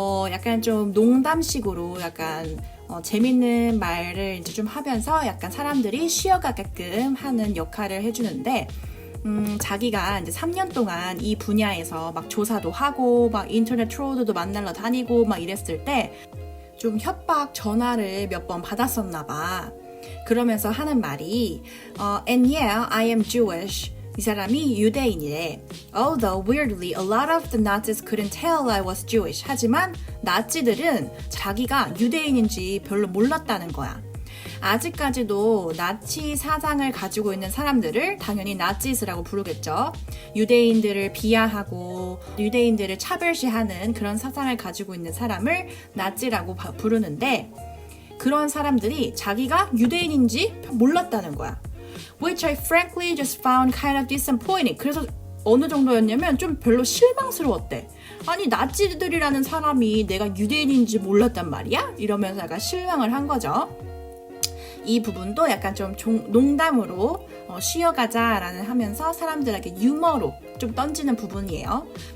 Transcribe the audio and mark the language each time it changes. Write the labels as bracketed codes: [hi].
[ko] 약간 좀 농담식으로 약간 재밌는 말을 이제 좀 하면서 약간 사람들이 쉬어가게끔 하는 역할을 해주는데, 자기가 이제 3년 동안 이 분야에서 막 조사도 하고 막 인터넷 트롤들도 만나러 다니고 막 이랬을 때 좀 협박 전화를 몇 번 받았었나 봐. [en] 그러면서 하는 말이 And yeah, I am Jewish. [ko] 이 사람이 유대인이래. [en] Although weirdly, a lot of the Nazis couldn't tell I was Jewish. [ko] 하지만 나치들은 자기가 유대인인지 별로 몰랐다는 거야. 아직까지도 나치 사상을 가지고 있는 사람들을 당연히 나치스라고 부르겠죠. 유대인들을 비하하고 유대인들을 차별시하는 그런 사상을 가지고 있는 사람을 나치라고 부르는데, 그런 사람들이 자기가 유대인인지 몰랐다는 거야. [en] Which I frankly just found kind of disappointing. [ko] 그래서 어느 정도였냐면 좀 별로 실망스러웠대. 아니, 나치들이라는 사람이 내가 유대인인지 몰랐단 말이야? 이러면서 약간 실망을 한 거죠. 이 부분도 약간 좀 농담으로 쉬어가자라는 하면서 사람들에게 유머로 좀 던지는 부분이에요.